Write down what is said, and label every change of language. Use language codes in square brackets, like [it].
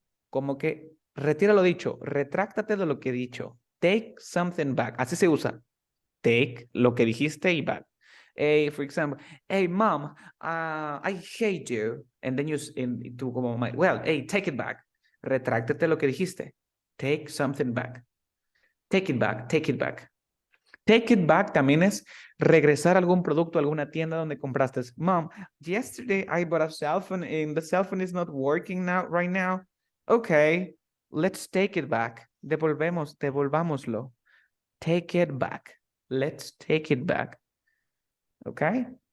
[es] Como que retira lo dicho. Retráctate de lo que he dicho. [en] Take something back. [es] Así se usa. Take lo que dijiste y back. [en] Hey, for example, hey, mom, I hate you. And then [es] tú como, [en] well, hey, take it back. [es] Retráctate lo que dijiste. [en] Take something back. Take it back, take it back. Take it back [es] también es regresar algún producto a alguna tienda donde compraste. [en] Mom, yesterday I bought a cell phone and the cell phone is not working now, right now. Okay, let's take it back. [es] Devolvámoslo. [en] Take it back. Let's take it back. Okay?